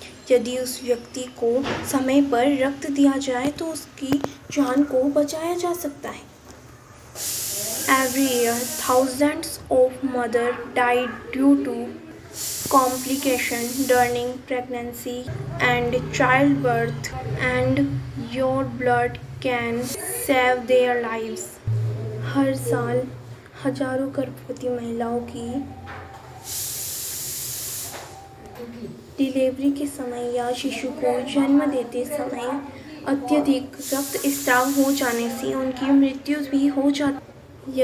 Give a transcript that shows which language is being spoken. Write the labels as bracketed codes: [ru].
[hi] यदि उस व्यक्ति को समय पर रक्त दिया जाए तो उसकी जान को बचाया जा सकता है। [en] Every year, thousands of mothers die due to complications during pregnancy and childbirth, and your blood can save their lives. [hi] हर साल हजारों गर्भवती महिलाओं की डिलीवरी के समय या शिशु को जन्म देते समय अत्यधिक रक्तस्राव हो जाने से उनकी मृत्यु भी हो जाती।